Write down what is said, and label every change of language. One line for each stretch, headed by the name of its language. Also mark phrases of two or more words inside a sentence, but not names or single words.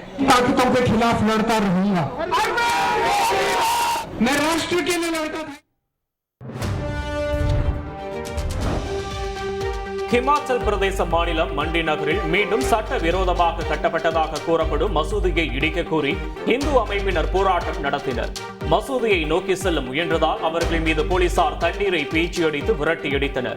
Hindi: ताकतों के खिलाफ लड़ता रहूंगा। मैं राष्ट्र के लिए लड़ता था।
Tamil: ஹிமாச்சல் பிரதேச மாநிலம் மண்டி நகரில் மீண்டும் சட்டவிரோதமாக கட்டப்பட்டதாக கூறப்படும் மசூதியை இடிக்க கோரி இந்து அமைப்பினர் போராட்டம் நடத்தினர். மசூதியை நோக்கி செல்ல முயன்றதால் அவர்கள் மீது போலீசார் தண்ணீரை பீச்சியடித்து விரட்டியடித்தனர்.